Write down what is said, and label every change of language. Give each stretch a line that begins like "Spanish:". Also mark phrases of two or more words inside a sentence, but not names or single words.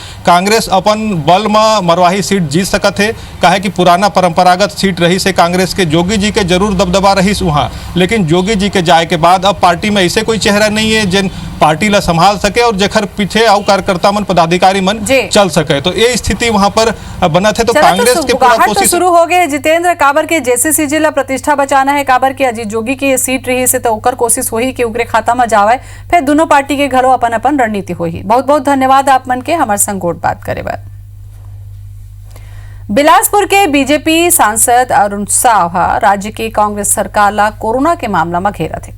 Chhattisgarhi: कांग्रेस अपन बल में मरवाही सीट जीत सकत है, काहे कि पुराना परंपरागत सीट रही से कांग्रेस के जोगी जी के जरूर दबदबा रही वहाँ, लेकिन योगी जी के जाए के बाद अब पार्टी में ऐसे कोई चेहरा नहीं है जिन पार्टी ला संभाल सके और जखर पीछे आओ कार्यकर्ता मन पदाधिकारी मन चल सके। तो ये स्थिति वहाँ पर बना थे। तो कांग्रेस के पूरा कोशिश शुरू हो गए। जितेंद्र, काबर के जेसीसी ला प्रतिष्ठा बचाना है, काबर के अजीत जोगी की ये सीट रही से तो ओकर कोशिश होही कि उगरे खाता में जावे, फिर दोनों पार्टी के घरों अपन अपन रणनीति होही। बहुत बहुत धन्यवाद आप मन के हमारे संग गोट बात करे बार। बिलासपुर के बीजेपी सांसद अरुण साहा राज्य की कांग्रेस सरकार ला कोरोना के मामला में घेरा थे।